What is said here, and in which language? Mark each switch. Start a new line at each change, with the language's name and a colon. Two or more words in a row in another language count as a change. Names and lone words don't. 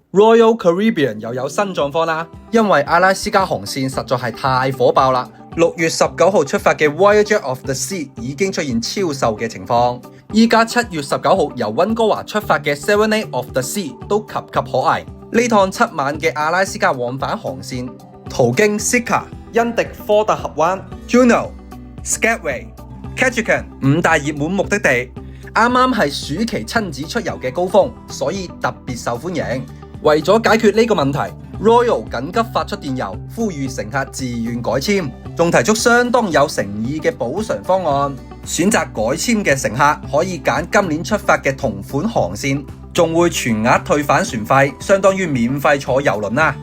Cantonese: Royal Caribbean 又有新狀況啦，因為阿拉斯加航線實在係太火爆啦。6月19號出發嘅 Voyager of the Sea 已經出現超售嘅情況，依家7月19號由溫哥華出發嘅 Serenade of the Sea 都岌岌可危。呢趟7晚嘅阿拉斯加往返航線，途經 Sitka、恩迪科特峽灣、Juneau、Skagway、Ketchikan 5 大熱門目的地，啱啱係暑期親子出遊嘅高峰，所以特別受歡迎。為咗解決呢個問題， Royal 緊急發出電郵，呼籲乘客自願改簽，仲提出相當有誠意嘅補償方案。選擇改簽嘅乘客可以揀今年出發嘅同款航線，仲會全額退返船費，相當於免費坐郵輪啦。